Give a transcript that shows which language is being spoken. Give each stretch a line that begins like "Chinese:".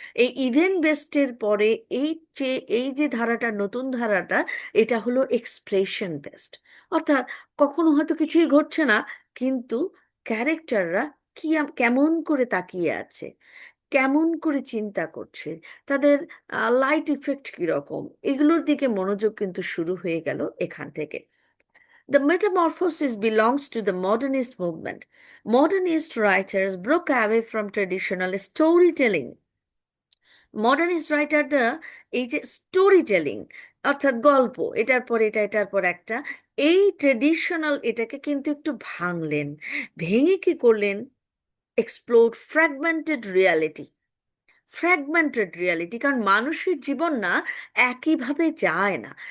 Bangla: এই ইভেন্ট বেসডের পরে এই যে ধারাটা, নতুন ধারাটা, এটা হলো এক্সপ্রেশন বেসড। অর্থাৎ কখনো হয়তো কিছুই ঘটছে না, কিন্তু ক্যারেক্টাররা কেমন করে তাকিয়ে আছে, কেমন করে চিন্তা করছে, তাদের লাইট ইফেক্ট কিরকম, এগুলোর দিকে মনোযোগ কিন্তু শুরু হয়ে গেল এখান থেকে।
English: The metamorphosis belongs to the modernist movement. Modernist writers broke away from traditional storytelling.
Bangla: Modernist রাইটাররা এই যে স্টোরি টেলিং, অর্থাৎ গল্প, এটার পর এটা, এটার পর একটা, এই ট্রেডিশনাল এটাকে কিন্তু একটু ভাঙলেন। ভেঙে কি করলেন?
English: Explore fragmented reality.
Bangla: Fragmented reality, কারণ মানুষের জীবন না একইভাবে যায় না।